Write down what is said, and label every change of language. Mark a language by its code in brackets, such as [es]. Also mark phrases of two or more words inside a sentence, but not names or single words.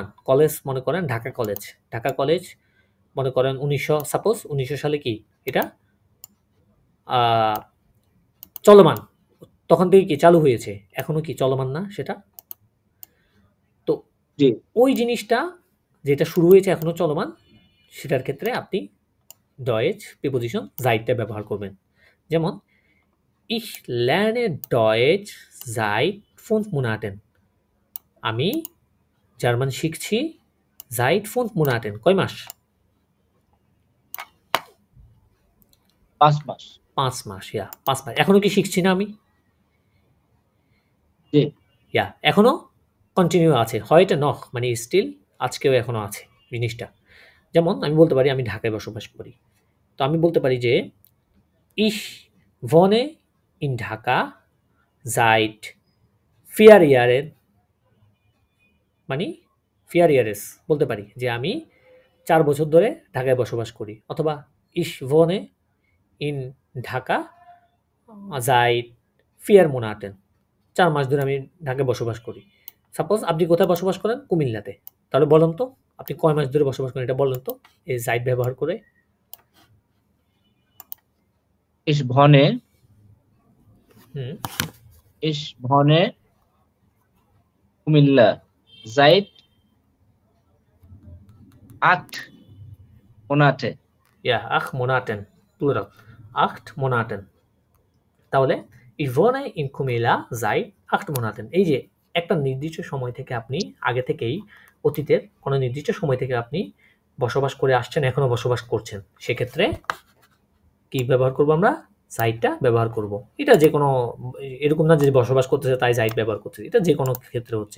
[bn] কলেজ মনে করেন ঢাকা কলেজ, ঢাকা কলেজ মনে করেন 1900 সালে কি এটা চলমান, তখন থেকে কি চালু হয়েছে, এখনো কি চলমান না সেটা? তো জি। ওই জিনিসটা যেটা শুরু হয়েছে এখনো চলমান, সেটার ক্ষেত্রে আপনি ডয়েচ প্রিপোজিশন জাইটটা ব্যবহার করবেন। [de] যেমন ich lerne Deutsch seit 5 Monaten, [bn] আমি জার্মান শিখছি [de] seit 5 Monaten, [bn] কয় মাস? 5 মাস। 5 মাস, ইয়া 5 মাস। এখনো কি শিখছি না আমি? জি। ইয়া, এখনো কন্টিনিউ আছে, হয় এটা নখ মানে স্টিল আজকেও এখনো আছে জিনিসটা। যেমন আমি বলতে পারি আমি ঢাকায় বসবাস করি, তো আমি বলতে পারি যে [de] ich wohne in Dhaka seit 4 Jahren, [bn] মানে [de] 4 Jahres [bn] বলতে পারি যে আমি 4 বছর ধরে ঢাকায় বসবাস করি। [de] অথবা ich wohne in Dhaka seit 4 Monaten, [bn] 4 মাস ধরে আমি ঢাকায় বসবাস করি। সাপোজ আপনি কোথায় বসবাস করেন? কুমিল্লাতে। তাহলে বলেন তো আপনি কয় মাস ধরে বসবাস করেন, এটা বলেন তো এই জাইট ব্যবহার করে। [de] Ich wohne, হুম ich wohne কুমিল্লা seit 8 Monate. Ja, 8 Monaten, plural, 8 Monaten। তাহলে ich wohne in Kumila seit 8 Monaten। [bn] এই যে একটা নির্দিষ্ট সময় থেকে আপনি আগে থেকেই অতীতের কোনো নির্দিষ্ট সময় থেকে আপনি বসবাস করে আসছেন, এখনো বসবাস করছেন, সেক্ষেত্রে কি ব্যবহার করব আমরা? সাইটটা ব্যবহার করব। এটা যে কোনো এরকম না যে বসবাস করতেছে তাই সাইট ব্যবহার করতেছে, এটা যে কোনো ক্ষেত্রে হচ্ছে।